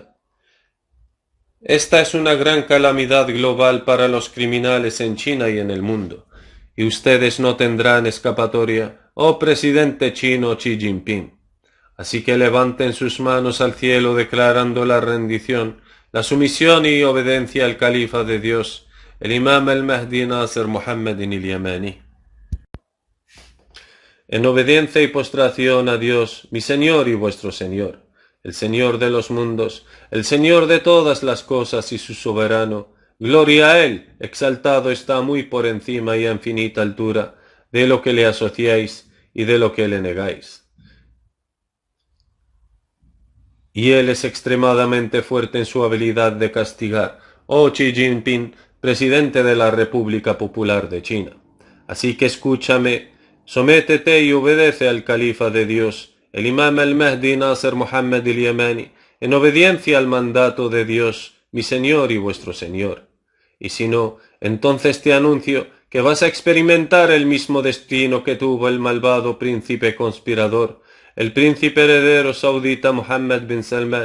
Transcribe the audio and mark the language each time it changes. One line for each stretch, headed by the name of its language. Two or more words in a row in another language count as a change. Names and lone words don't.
Spanish: Esta es una gran calamidad global para los criminales en China y en el mundo, y ustedes no tendrán escapatoria, oh presidente chino Xi Jinping. Así que levanten sus manos al cielo declarando la rendición, la sumisión y obediencia al califa de Dios, el imam al-Mahdi Nasr Muhammad al-Yamani. En obediencia y postración a Dios, mi Señor y vuestro Señor, el Señor de los mundos, el Señor de todas las cosas y su soberano, gloria a Él, exaltado está muy por encima y a infinita altura de lo que le asociáis y de lo que le negáis. Y Él es extremadamente fuerte en su habilidad de castigar, oh Xi Jinping, presidente de la República Popular de China. Así que escúchame, sométete y obedece al califa de Dios, el imam al-Mahdi Nasr Muhammad al-Yamani, en obediencia al mandato de Dios, mi Señor y vuestro Señor. Y si no, entonces te anuncio que vas a experimentar el mismo destino que tuvo el malvado príncipe conspirador, el príncipe heredero saudita Mohammed bin Salman.